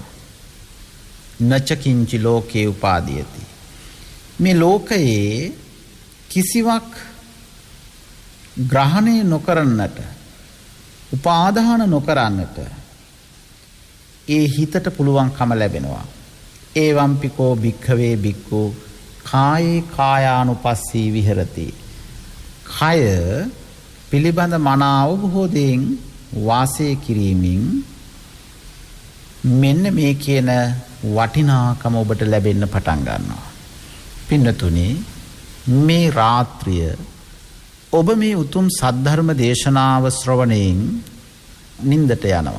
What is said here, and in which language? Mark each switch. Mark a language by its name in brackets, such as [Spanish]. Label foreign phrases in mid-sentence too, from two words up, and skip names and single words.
[Pali] නචකින්චි ලෝකේ උපාදීයති. [Sinhala] මේ ලෝකයේ කිසිවක් ග්‍රහණය නොකරන්නට උපාදාන නොකරන්නට ඒ හිතට පුළුවන්කම ලැබෙනවා. [Pali] ඒවම්පිකෝ භික්ඛවේ භික්ඛු කායේ කායානුපස්සී විහෙරති. [Sinhala] කය පිළිබඳ මන අවබෝධයෙන් වාසය කිරීමෙන් මෙන්න මේ කියන වටිනාකම ඔබට ලැබෙන්න පටන් ගන්නවා. පින්නතුනි, මේ රාත්‍රිය ඔබ මේ උතුම් සද්ධර්ම දේශනාව ශ්‍රවණයෙන් නින්දට යනවා.